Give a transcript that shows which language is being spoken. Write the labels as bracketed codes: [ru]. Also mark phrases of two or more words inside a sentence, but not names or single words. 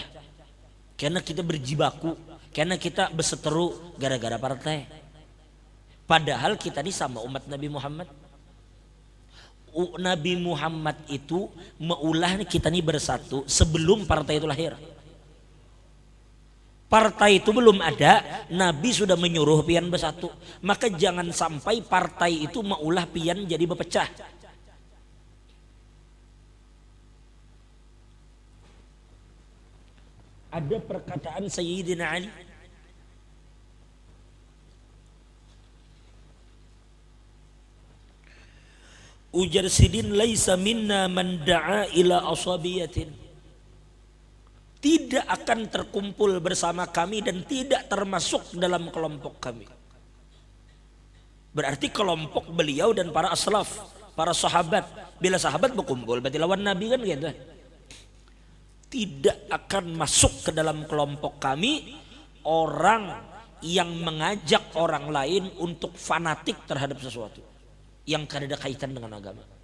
[id] Karena kita berjibaku, karena kita berseteru gara-gara partai. Padahal kita ini sama umat Nabi Muhammad. Nabi Muhammad itu meulah kita ini bersatu sebelum partai itu lahir. Partai itu belum ada, Nabi sudah menyuruh pian bersatu. Maka jangan sampai partai itu meulah pian jadi berpecah. Ada perkataan Sayyidina Ali, [bjn] ujar sidin [ar] ليس منا من دعا إلى عصبية. [id] Tidak akan terkumpul bersama kami dan tidak termasuk dalam kelompok kami. Berarti kelompok beliau dan para aslaf, para sahabat. Bila sahabat berkumpul berarti lawan Nabi kan gitu. Tidak akan masuk ke dalam kelompok kami orang yang mengajak orang lain untuk fanatik terhadap sesuatu yang tidak ada kaitan dengan agama.